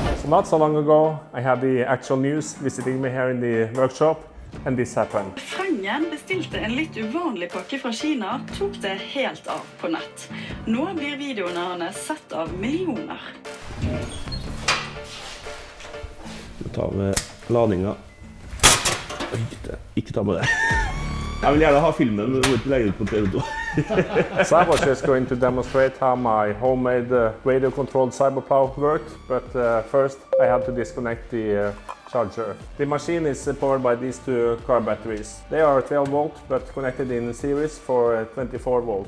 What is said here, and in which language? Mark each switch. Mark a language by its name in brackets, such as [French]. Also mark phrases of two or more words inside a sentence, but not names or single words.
[English] Not so long ago, I had the actual news visiting me here in the workshop, and this happened. [Norwegian] Frangen bestilte en litt uvanlig pakke fra Kina, tok det helt av på nett. Nå blir videoene hans sett av millioner. Du tar med ladninga. Ikke ta med det. Jeg vil gjerne ha filmen, men du må ikke legge ut på TV2. [English] So I was just going to demonstrate how my homemade radio-controlled CyberPlow worked, but first I had to disconnect the charger. The machine is powered by these two car batteries. They are 12 volt, but connected in series for 24 volts.